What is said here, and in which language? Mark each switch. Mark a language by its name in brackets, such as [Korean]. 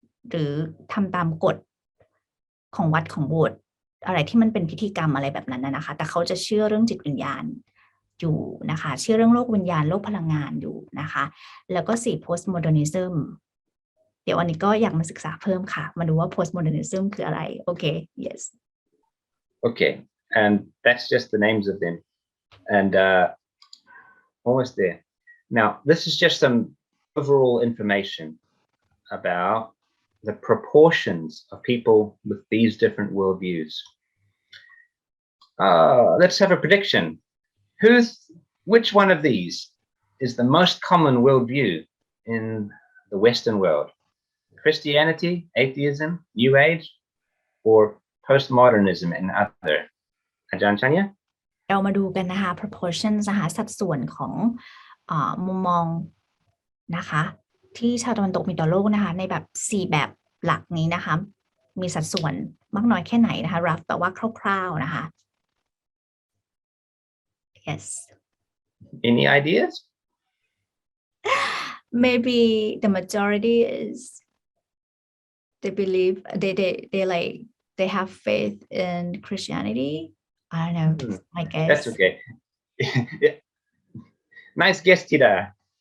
[Thai] หรือทำตามกฎของวัดของโบสถ์อะไรที่มันเป็นพิธีกรรมอะไรแบบนั้นนะคะแต่เขาจะเชื่อเรื่องจิตวิญญาณอยู่นะคะเชื่อเรื่องโลกวิญญาณโลกพลังงานอยู่นะคะแล้วก็4 postmodernism เดี๋ยววันนี้ก็อยากมาศึกษาเพิ่มค่ะมาดูว่า postmodernism คืออะไรโอเค yes [English] Okay, and that's just the names of them, and almost there. Now, this is just some overall information about the proportions of people with these different worldviews. Let's have a prediction. Which one of these is the most common worldview in the Western world? Christianity, atheism, New Age, or postmodernism and other? Aj.Andre? [Thai] เรามาดูกันนะคะ proportions นะคะสัดส่วนของมุมมองนะคะที่ชาวตะวันตกมีต่อโลกนะคะในแบบ4แบบหลักนี้นะคะมีสัดส่วนมากน้อยแค่ไหนนะคะ rough แต่ว่าคร่าวๆนะคะ yes [English] Any ideas? maybe the majority is they believe they like they have faith in Christianity. I don't know. I guess That's okay. Nice guess, Tida.